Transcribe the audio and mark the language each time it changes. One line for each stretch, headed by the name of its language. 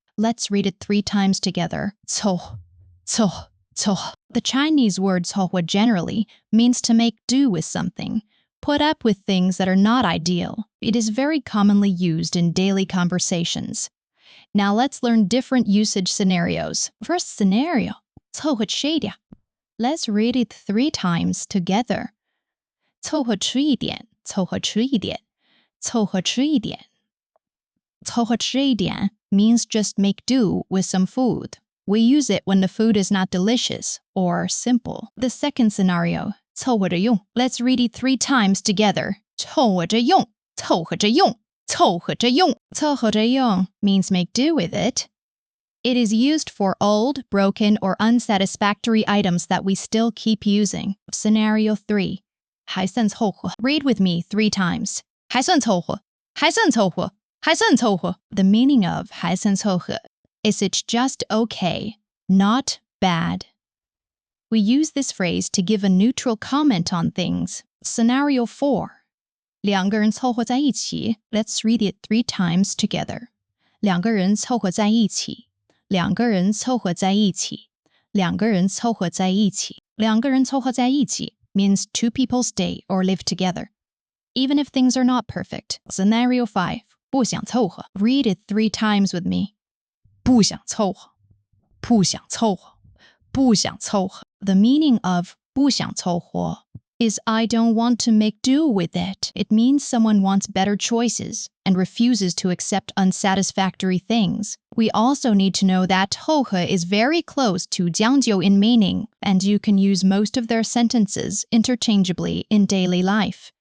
English: Let's read it 3 times together.
Chinese: 凑合.
English: The Chinese word 凑合 generally means to make do with something, put up with things that are not ideal. It is very commonly used in daily conversations. Now let's learn different usage scenarios. First scenario,
Chinese: 凑合吃一点.
English: Let's read it 3 times together.
Chinese: 凑合吃一点, 凑合吃一点, 凑合吃一点. 凑合吃一点
English: means just make do with some food. We use it when the food is not delicious or simple. The second scenario,
Chinese: 凑合着用.
English: Let's read it 3 times together.
Chinese: 凑合着用, 凑合着用, 凑合着用. 凑合着用
English: means make do with it. It is used for old, broken, or unsatisfactory items that we still keep using. Scenario 3,
Chinese: 还算凑合.
English: Read with me 3 times.
Chinese: 还算凑合, 还算凑合, 还算凑合.
English: The meaning of
Chinese: 还算凑合
English: is it's just okay, not bad. We use this phrase to give a neutral comment on things. Scenario 4,
Chinese: 两个人凑合在一起.
English: Let's read it 3 times together.
Chinese: 两个人凑合在一起.两个人凑合在一起. 两个人凑合在一起. 两个人凑合在一起
English: means 2 people stay or live together, even if things are not perfect. Scenario 5,
Chinese: 不想凑合.
English: Read it 3 times with me.
Chinese: 不想凑合, 不想凑合, 不想凑合.
English: The meaning of
Chinese: 不想凑合
English: is I don't want to make do with it. It means someone wants better choices and refuses to accept unsatisfactory things. We also need to know that 凑合 is very close to 将就 in meaning, and you can use most of their sentences interchangeably in daily life.